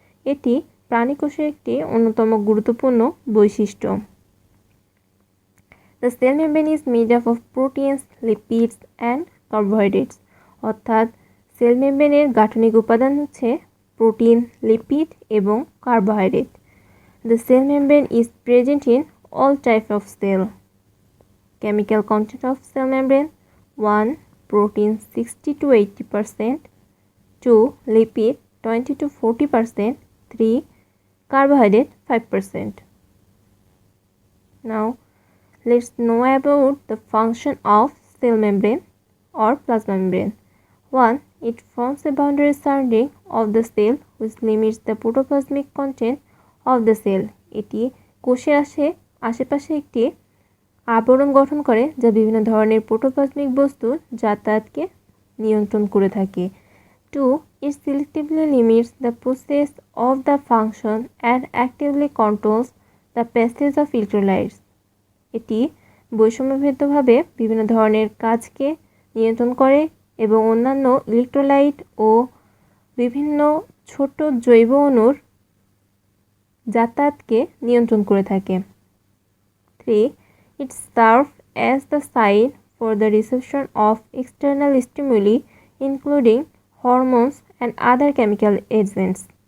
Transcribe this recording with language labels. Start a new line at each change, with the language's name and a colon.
Bangla: এটি প্রাণী কোষের একটি অন্যতম গুরুত্বপূর্ণ বৈশিষ্ট্য।
English: The cell membrane is made up of proteins, lipids and carbohydrates.
Bangla: অর্থাৎ সেল মেমব্রেনের গাঠনিক উপাদান হচ্ছে প্রোটিন, লিপিড এবং carbohydrate.
English: The cell membrane is present in all types of cell. Chemical content of cell membrane: 1. Protein 60 to 80%, 2. Lipid 20 to 40%, 3. Carbohydrate 5%. Now, let's know about the function of cell membrane or plasma membrane. 1. It forms a boundary surrounding of the cell which limits the protoplasmic content of the cell.
Bangla: এটি কোষের আশেপাশে একটি আবরণ গঠন করে যা বিভিন্ন ধরনের প্রোটোপ্লাজমিক বস্তুর যাতায়াতকে নিয়ন্ত্রণ করে থাকে। 2.
English: It selectively limits the process of the function and actively controls the passage of electrolytes.
Bangla: এটি বৈষম্যভেদ্যভাবে বিভিন্ন ধরনের কাজকে নিয়ন্ত্রণ করে এবং অন্যান্য ইলেকট্রোলাইট ও বিভিন্ন ছোট জৈব অণুর যাতায়াতকে নিয়ন্ত্রণ করে থাকে। 3.
English: It serves as the site for the reception of external stimuli including hormones and other chemical agents.